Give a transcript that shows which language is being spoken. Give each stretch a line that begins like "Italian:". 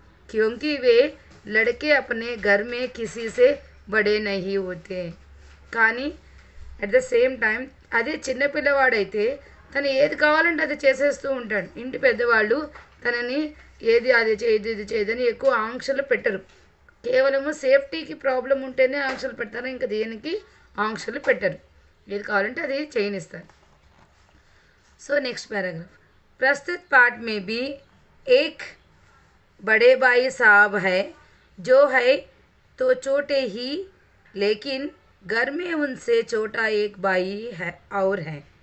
Hindi: क्योंकि वे लड़के अपने घर में किसी से बड़े नहीं होते.
Telugu: కానీ
English: at the same time
Telugu: అదే చిన్నపిల్లవాడైతే తను ఏది కావాలంటే అది చేసేస్తూ ఉంటాడు. ఇంటి పెద్దవాళ్ళు తనని ఏది అది చేయదు ఇది చేయదని ఎక్కువ ఆంక్షలు పెట్టరు. కేవలము సేఫ్టీకి ప్రాబ్లం ఉంటేనే ఆంక్షలు పెడతారు, ఇంకా దేనికి ఆంక్షలు పెట్టరు, ఏది కావాలంటే అది చేయనిస్తారు.
Hindi: सो नेक्स्ट पैराग्राफ, प्रस्तुत पाठ में भी एक बड़े भाई साहब है जो है तो छोटे ही, लेकिन घर में उनसे छोटा एक भाई है और है.